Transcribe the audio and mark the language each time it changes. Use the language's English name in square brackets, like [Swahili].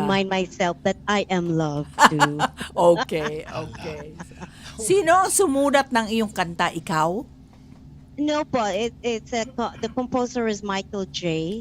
[English] remind myself that I am loved too. Okay. [Filipino] Sino ang sumulat ng iyong kanta? Ikaw? [English] No po, the composer is Michael J.